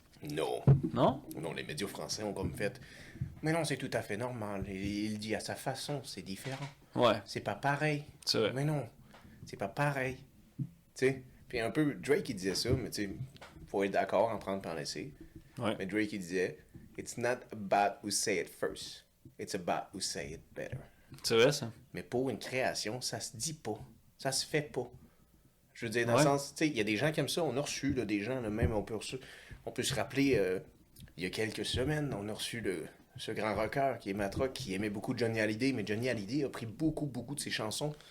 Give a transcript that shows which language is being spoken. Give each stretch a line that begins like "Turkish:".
French: Non. Non? Non, les médias français ont comme fait. Mais non, c'est tout à fait normal. Il dit à sa façon, c'est différent. Ouais. C'est pas pareil. C'est vrai. Mais non, c'est pas pareil. Tu sais, puis un peu, Drake il disait ça, mais tu sais, faut être d'accord en prendre par laisser. Ouais. Mais Drake il disait,
English: it's not about who say it first, it's about who say it better.
French: C'est vrai, ça? Mais pour une création, ça se dit pas, ça se fait pas. Je veux dire, dans Ouais. le sens, tu sais, il y a des gens qui aiment ça, on a reçu là, des gens, là, même on peut se rappeler, il y a quelques semaines, on a reçu ce grand rocker qui est Matrock, qui aimait beaucoup Johnny Hallyday, mais Johnny Hallyday a pris beaucoup de ses chansons